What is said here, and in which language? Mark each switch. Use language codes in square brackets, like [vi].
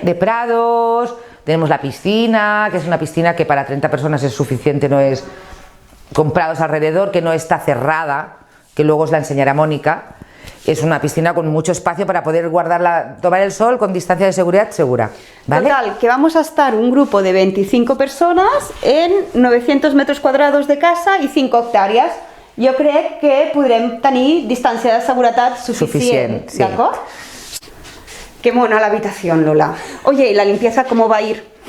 [es] De prados, tenemos la piscina, que es una piscina que para 30 personas es suficiente, no es con prados alrededor, que no está cerrada, que luego os la enseñará Mónica. Es una piscina con mucho espacio para poder tomar el sol con distancia de seguridad segura, ¿vale? Total, que vamos a estar un grupo de 25 personas en 900 metros cuadrados de casa [ca] i 5 hectàrees. Jo crec que podrem tenir distància de seguretat suficient, sí. ¿D'acord? [es] Qué mona la habitación, Lola. Oye, ¿y la limpieza cómo va a ir?